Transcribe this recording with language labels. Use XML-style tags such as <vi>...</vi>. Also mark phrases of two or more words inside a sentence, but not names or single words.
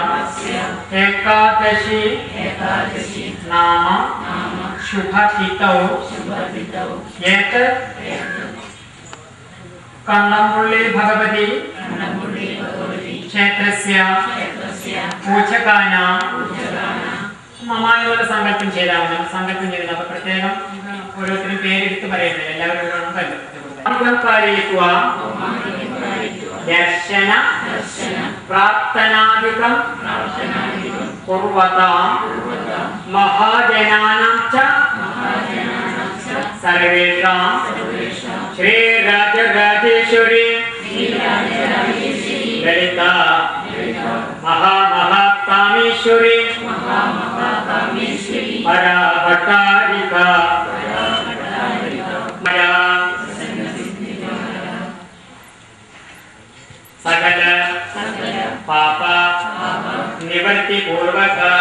<sa>एकादशी नाम शुभतिथौ एतत् कन्नमुल्ली भगवती क्षेत्रस्य पूजकानां</sa> <ml>മമായുള്ള സങ്കല്പം ചെയ്താണ് സങ്കല്പം ചെയ്യുന്നത്. അപ്പൊ പ്രത്യേകം ഓരോരുത്തരും പേരെടുത്ത് പറയുന്നത് എല്ലാവരും</ml> <sa>ദർശന പ്രാർത്ഥനാദികം കുർവതാം മഹാജനാനാം ച സർവേഷാം ശ്രീരാജരാജേശ്വരി ലളിത महामहाकामेश्वरी पराभट्टारिका सकल पाप निवृत्ति पूर्वक</sa>